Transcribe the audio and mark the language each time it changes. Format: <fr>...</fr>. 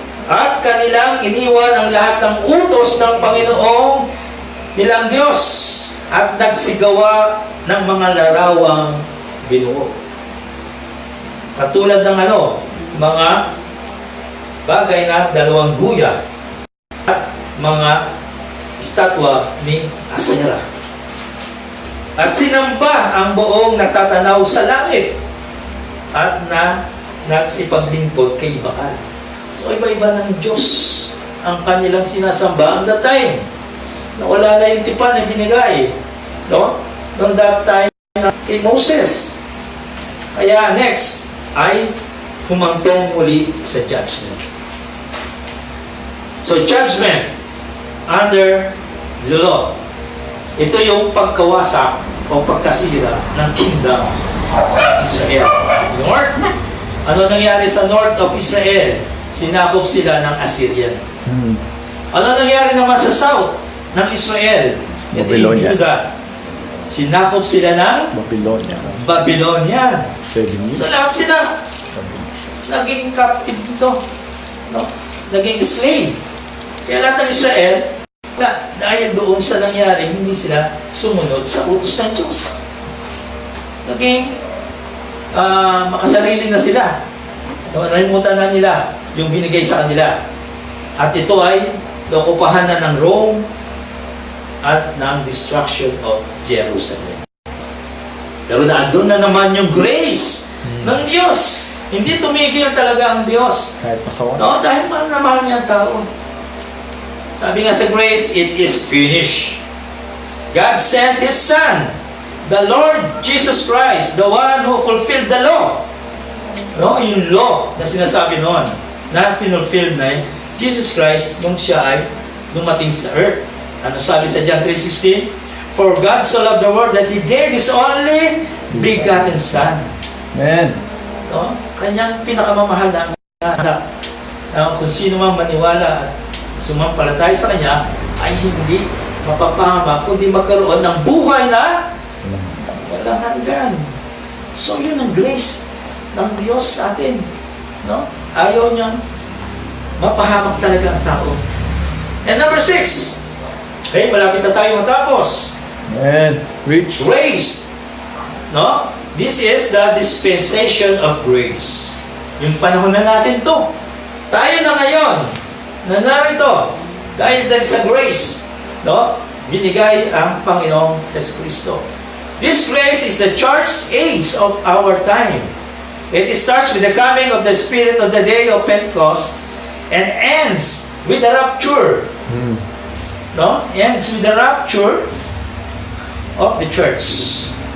<tl>At kanilang iniwan ang lahat ng utos ng Panginoong nilang Diyos at nagsigawa ng mga larawang binuo. Katulad ng mga bagay na 2 guya at mga estatwa ni Asera. At sinamba ang buong natatanaw sa langit at nagsipaglingkod kay Baal. So iba-iba ng Diyos ang kanilang sinasamba</tl> <en>at that time.</en> <tl>Nawala na yung tipan na binigay. No? Noong</tl> <en>that time</en> <tl>kay Moses. Kaya next ay humantong muli sa judgment. So judgment under the law. Ito yung pagkawasak o pagkasira ng kingdom of Israel. North. Ano nangyari sa north of Israel? Sinakop sila ng Assyrian. Ano nangyari naman sa south ng Israel? Ito yung Babylonia. Judah. Sinakop sila ng Babylonia. Babylonia. 7 years. So lahat sila naging captive dito. No? Naging slave. Kaya lahat ng Israel, dahil doon sa nangyari, hindi sila sumunod sa utos ng Diyos. Naging makasarili na sila. Nalimutan na nila yung binigay sa kanila. At ito ay naokupahan na ng Rome at ng</tl> <en>destruction of Jerusalem.</en> <tl>Pero naandun na naman yung grace ng Diyos. Hindi tumigil talaga ang Diyos. Kahit pasawa. No, dahil mahal na mahal niya ang tao. Sabi nga sa grace,</tl> <en>it is finished. God sent His Son, the Lord Jesus Christ, the one who fulfilled the law.</en> <tl>No, yung law na sinasabi noon, na finulfilled na Jesus Christ nung siya ay dumating sa earth. Ano sabi sa John 3:16?</tl> <en>For God so loved the world that He gave His only begotten Son. Amen.</en> <tl>No? Kanyang pinakamamahal na anak. Kung sino man maniwala at sumampalataya sa Kanya, ay hindi mapapahama, kundi magkaroon ng buhay na walang hanggan. So yun ang grace ng Diyos sa atin. No? Ayaw niyang mapahamak talaga ang tao.</tl> <en>And number 6, okay,</en> <tl>malapit na tayo matapos. Amen. Rich. Grace. No?</tl> <en>This is the dispensation of grace.</en> <tl>Yung panahon na natin to. Tayo na ngayon, na narito, dahil sa grace, no? Binigay ang Panginoong Jesucristo.</tl> <en>This grace is the church age of our time. It starts with the coming of the Spirit of the day of Pentecost and ends with the rapture. No? Ends with the rapture of the church.</en>